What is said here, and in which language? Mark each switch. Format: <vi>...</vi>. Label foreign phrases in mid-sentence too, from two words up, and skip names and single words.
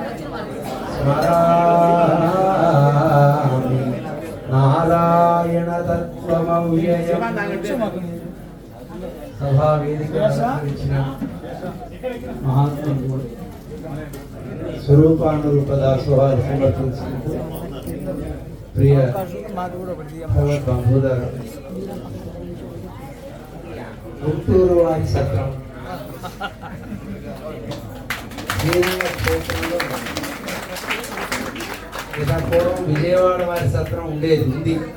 <sa>स्मरामि नारायण तत्त्वमव्ययम् सभा वेदिक महात्मा</sa> <te>स्वरूपानुरूपदासोहार समर्पिंచుకుంటూ ప్రియ భగవద్బంధువులారా గుంటూరు వారి సత్రం పూర్వం విజయవాడ వారి సత్రం ఉండేది ఉంది.</te>